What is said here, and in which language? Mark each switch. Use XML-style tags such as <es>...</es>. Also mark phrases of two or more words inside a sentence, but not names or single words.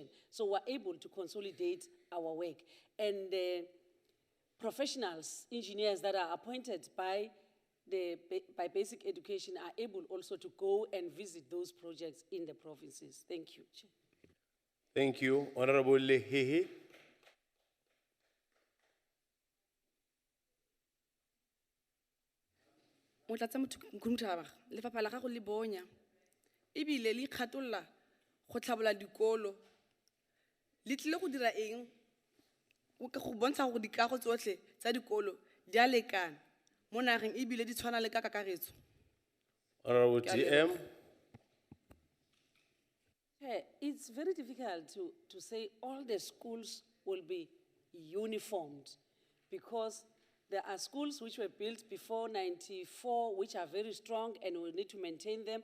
<en>So we're able to consolidate our work. And professionals, engineers that are appointed by basic education are able also to go and visit those projects in the provinces. Thank you, Chair. Thank you. Honorable Lehihi.</en> <tn>Mtubatuba, lefapha la gago le bonya. Ebile le ikgatolla go tlhabola dikolo. Le tlile go dira eng? O ka go bontsha gore dikago tsotlhe tsa dikolo di a lekana. Mo nageng ebile di tshwana le ka kakaretso.</tn> <en>Honorable DM. It's very difficult to say all the schools will be uniformed because there are schools which were built before '94, which are very strong and we need to maintain them.</en>